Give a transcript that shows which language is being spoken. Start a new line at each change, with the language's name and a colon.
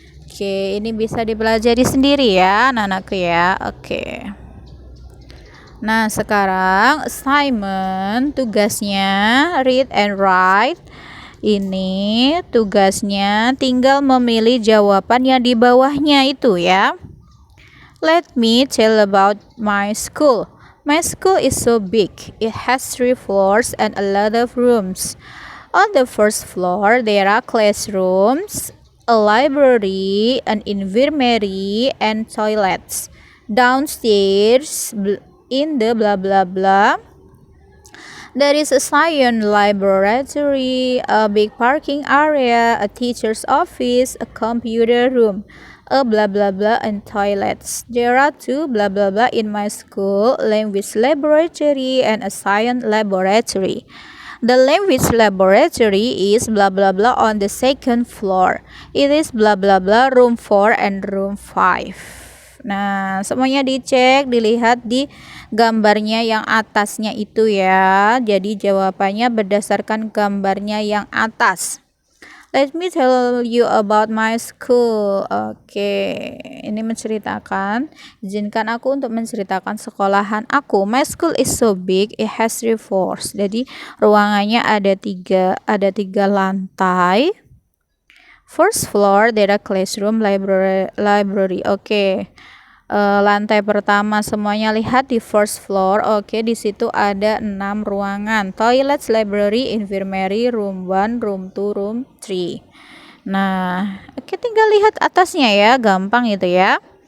Indonesian: Oke, ini bisa dipelajari sendiri ya anak-anakku ya. Oke. Nah, sekarang assignment, tugasnya
English: read and write.
Indonesian: Ini tugasnya tinggal memilih jawaban yang di bawahnya itu ya.
English: Let me tell about my school. My school is so big. It has 3 floors and a lot of rooms. On the first floor, there are classrooms, a library, an infirmary, and toilets. Downstairs, in the blah blah blah, there is a science laboratory, a big parking area, a teacher's office, a computer room, a blah blah blah, and toilets. There are 2 blah blah blah in my school, language laboratory and a science laboratory. The language laboratory is blah blah blah on the second floor. It is blah blah blah room 4 and room 5.
Indonesian: Nah, semuanya dicek, dilihat di gambarnya yang atasnya itu ya. Jadi jawabannya berdasarkan gambarnya yang atas.
English: Let me tell you about my school.
Indonesian: Oke, ini menceritakan. Izinkan aku untuk menceritakan sekolahan aku.
English: My school is so big, it has 3 floors.
Indonesian: Jadi ruangannya ada tiga lantai.
English: First floor, there are classroom, library. Oke.
Indonesian: Lantai pertama semuanya lihat di first floor. Oke, di situ ada 6 ruangan. Toilets, library, infirmary, room 1, room 2, room 3. Nah, oke, tinggal lihat atasnya ya, gampang itu ya.